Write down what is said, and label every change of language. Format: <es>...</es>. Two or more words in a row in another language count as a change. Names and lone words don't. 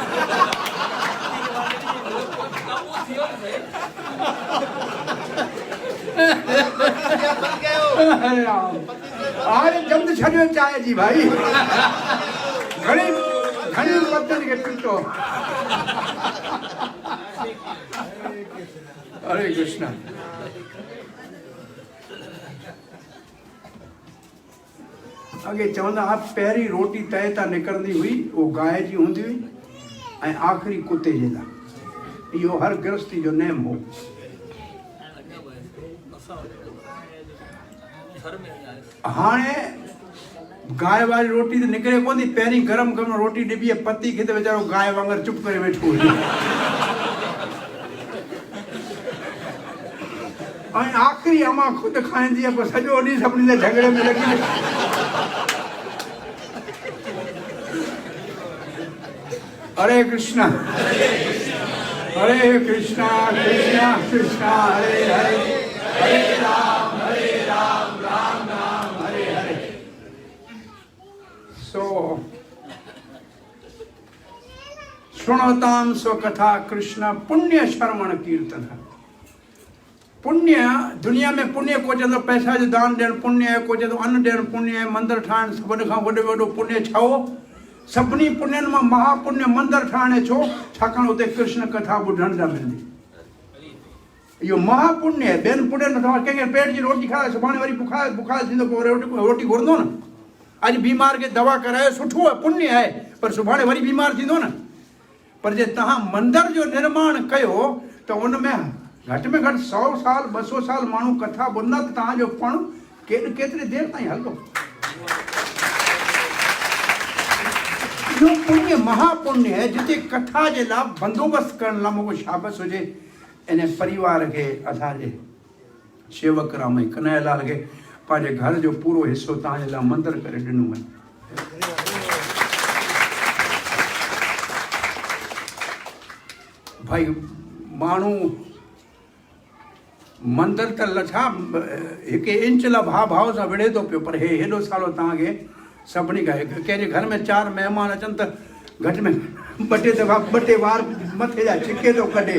<sd>हाणे जल्द छॾियो चांहि जी भाई घणी घणी पतियुनि खे पीतो। हरे कृष्ण। अॻे चवंदा हुआ पहिरीं रोटी तए तां निकिरंदी हुई उहो गांइ जी हूंदी हुई ऐं आख़िरी कुते जे लाइ। इहो हर गृहस्थी जो नेम हो। हाणे गांइ वारी रोटी त निकिरे कोन थी। पहिरीं गरम गरम रोटी ॾिबी आहे पती खे त वीचारो गांइ वांगुरु चुप करे वेठो हुजे ऐं आख़िरी अमा ख़ुदि खाईंदी आहे पोइ सॼो ॾींहुं सभिनी जे झगड़े में लॻी। हरे कृष्णा हरे कृष्णा कृष्णा कृष्णा हरे हरे हरे राम राम राम हरे हरे।</sd> <sa>सो शृणोताम स्वकथा कृष्ण पुण्य श्रवण कीर्तन।</sa> <sd>पुण्य दुनिया में पुण्य को चवंदो पैसा जो दान ॾियणु पुण्य आहे को चवंदो अन्न ॾियणु पुण्य आहे मंदरु ठाहिणु सभिनी खां वॾो पुण्य छा हो। सभिनी पुण्यनि मां महापुण्य मंदरु ठाहिण छो छाकाणि उते कृष्ण कथा ॿुधण जा मिलंदी। इहो महापुण्य आहे। ॿियनि पुण्यनि में कंहिंखे पेट जी रोटी खाराए सुभाणे वरी बुखार थींदो पोइ रोटी घुरंदो न। अॼु बीमार खे दवा करायो सुठो आहे पुण्य आहे पर सुभाणे वरी बीमार थींदो न। पर जे तव्हां मंदर जो निर्माण कयो त उन में घटि में घटि 100 साल 200 साल माण्हू कथा ॿुधंदा त तव्हांजो पण केतिरी देरि ताईं हलंदो। इहो पुण्य महापुण्य है जिते कथा जे लाइ बंदोबस्तु करण लाइ मूंखे शाबस हुजे इन परिवार खे असांजे शेवक राम ऐं कन्हैयालाल खे पंहिंजे घर जो पूरो हिसो तव्हांजे लाइ मंदरु करे ॾिनो आहिनि। भाई माण्हू मंदिर त लछा हिकु इंच ला भाव सां विढ़े थो पियो, पर हे हेॾो सालो तव्हांखे सभिनी खां कंहिंजे घर में 4 महिमान अचनि त घटि में 2 वार मथे जा छिके थो कढे।</sd>